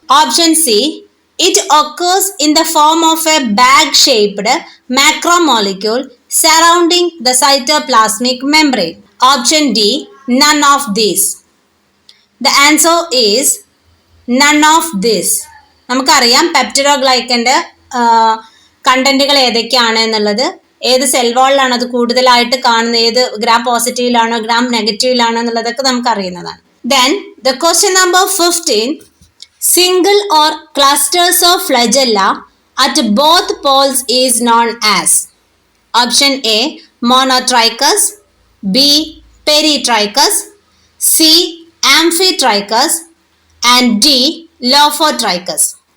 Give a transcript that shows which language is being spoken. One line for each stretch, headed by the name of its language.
English: Option C, it occurs in the form of a bag-shaped macromolecule surrounding the cytoplasmic membrane. Option D, none of these. The answer is none of this.
Malayalam: നമുക്കറിയാം പെപ്റ്റിഡോഗ്ലൈക്കൻ്റെ കണ്ടന്റുകൾ ഏതൊക്കെയാണ് എന്നുള്ളത്, ഏത് cell വാളിലാണ് അത് കൂടുതലായിട്ട് കാണുന്നത്, ഏത് gram പോസിറ്റീവിലാണോ gram നെഗറ്റീവിലാണോ എന്നുള്ളതൊക്കെ നമുക്ക് അറിയുന്നതാണ്.
English: Then the question number 15. Single or clusters of flagella at both poles is known as. Option A, Monotrichus, B, Peritrichus, C, Amphitrichus, and D, Lophotrichus.